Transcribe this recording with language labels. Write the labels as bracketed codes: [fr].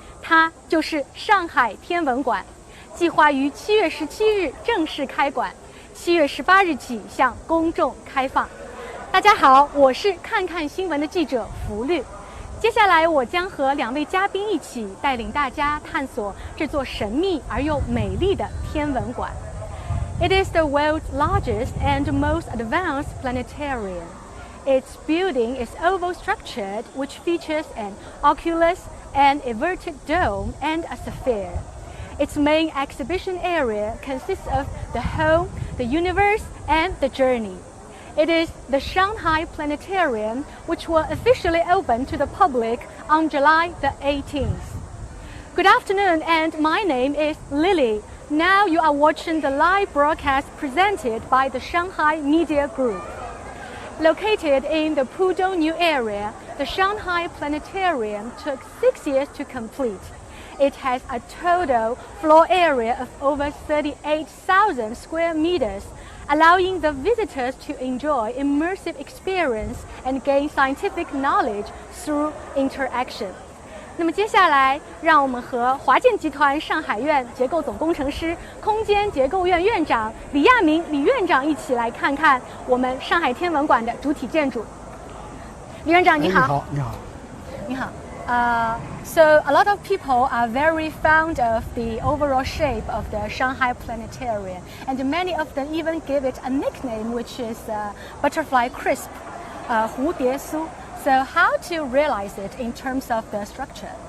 [zh] 它就是上海天文馆，计划于7月17日正式开馆，7月18日起向公众开放。大家好，我是看看新闻的记者福律。接下来我将和2位嘉宾一起带领大家探索这座神秘而又美丽的天文馆。 [en] It is the world's largest and most advanced planetarium. Its building is oval-structured, which features an oculus, an inverted dome, and a sphere. Its main exhibition area consists of the home, the universe, and the journey. It is the Shanghai Planetarium, which will officially open to the public on July the 18th. Good afternoon, and my name is Lily. Now you are watching the live broadcast presented by the Shanghai Media Group. Located in the Pudong New Area, the Shanghai Planetarium took 6 years to complete. It has a total floor area of over 38,000 square meters, allowing the visitors to enjoy immersive experience and gain scientific knowledge through interaction. [zh] 那么接下来，让我们和华建集团上海院结构总工程师、空间结构院院长李亚明李院长一起来看看我们上海天文馆的主体建筑。李院长你好。你好。你好。 [en] So a lot of people are very fond of the overall shape of the Shanghai Planetarium, and many of them even give it a nickname, which is butterfly crisp, 蝴蝶酥. So how to realize it in terms of the structure?